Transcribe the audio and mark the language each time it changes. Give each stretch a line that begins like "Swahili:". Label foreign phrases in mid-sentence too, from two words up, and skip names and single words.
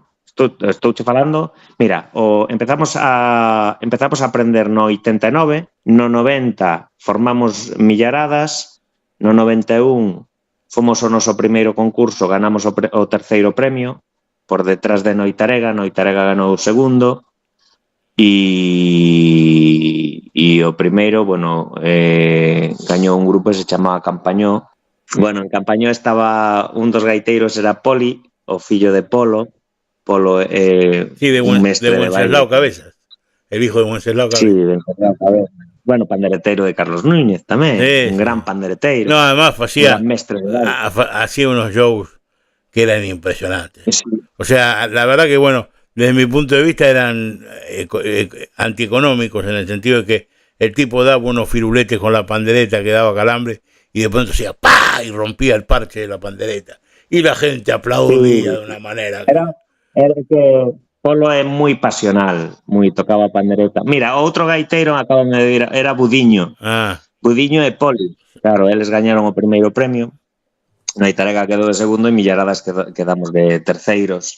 Galician: Estouche falando, mira, empezamos a aprender no 89, no 90 formamos millaradas, no 91 fomos o noso primeiro concurso, ganamos o terceiro premio, por detrás de Noitarega ganou o segundo, e o primeiro, bueno, gañou un grupo que se chamaba Campañó. Bueno, en Campañó estaba un dos gaiteiros, era Poli, o fillo de Polo, sí, un mestre de Wenceslao Cabezas,
Spanish: el hijo de Wenceslao Cabezas.
Galician: Sí, de Wenceslao Cabezas. Bueno, pandereteiro de Carlos Núñez tamén, un gran pandereteiro.
Spanish: No, además hacía unos shows que eran impresionantes. Sí. O sea, la verdad que, bueno, desde mi punto de vista eran antieconómicos, en el sentido de que el tipo daba unos firuletes con la pandereta que daba calambre y de pronto hacía ¡pah! Y rompía el parche de la pandereta. Y la gente aplaudía de una manera.
Galician: Era que Polo é moi pasional, tocaba pandereta. Mira, outro gaiteiro, acaban de dir, era Budiño. Budiño e Poli. Claro, eles gañaron o primeiro premio. Noitarega quedou de segundo e Millaradas quedamos de terceiros.